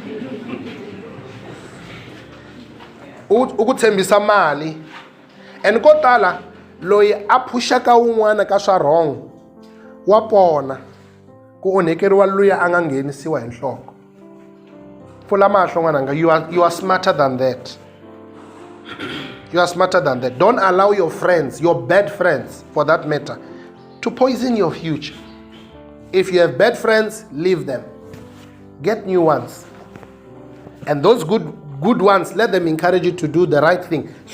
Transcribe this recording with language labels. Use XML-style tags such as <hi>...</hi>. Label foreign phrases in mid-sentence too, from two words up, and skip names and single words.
<ts>U ku tshembisa mali, and ko tala loyi a phushaka un'wana ka swa wrong wa pona ku onhekeriwa luya a nga nghenisiwa hi nhloko. Pfula mahlo n'wananga,</ts> <en>you are smarter than that. You are smarter than that. Don't allow your friends, your bad friends for that matter, to poison your future. If you have bad friends, leave them. Get new ones. And those good ones, let them encourage you to do the right thing.</en>